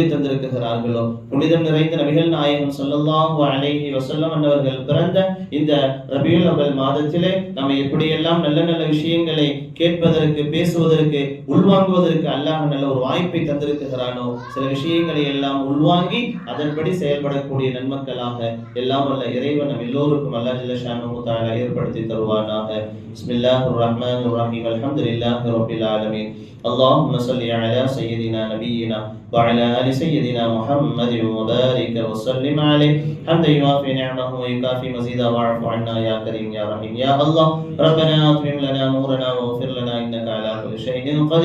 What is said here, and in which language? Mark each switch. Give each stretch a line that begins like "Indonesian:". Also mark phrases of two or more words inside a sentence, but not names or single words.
Tamil: தந்திருக்கிறார்களோ, புனிதம் நிறைந்த நபிகள் நாயகம்
Arabic: صلى الله عليه وسلم
Tamil: அவர்கள் பிறந்த இந்த ரபியுல் அவல் மாதத்திலே நம்ம எப்படியெல்லாம் நல்ல நல்ல விஷயங்களை கேட்பதற்கு, பேசுவதற்கு, உள்வாங்குவதற்கு அல்லாஹ் நல்ல ஒரு வாய்ப்பை தந்திருக்கிறானோ, சில விஷயங்களை எல்லாம் உள்வாங்கி அதன்படி செயல்படக்கூடிய நன்மக்களாக எல்லாம் வல்ல இறைவன் நம் எல்லோருக்கும்
Arabic: الله جل شأنه تعالى
Tamil: ஏற்படுத்தி தருவானாக.
Arabic: بسم الله الرحمن الرحيم. الحمد لله رب العالمين. اللهم صل على سيدنا نبينا وعلى آل سيدنا محمد وبارك وسلم عليه حمدا يوافي نعمه ويكافي مزيدا واعف عنا يا كريم يا رحيم يا الله. ربنا أتمم لنا نورنا واغفر لنا إنك على كل شيء قدير.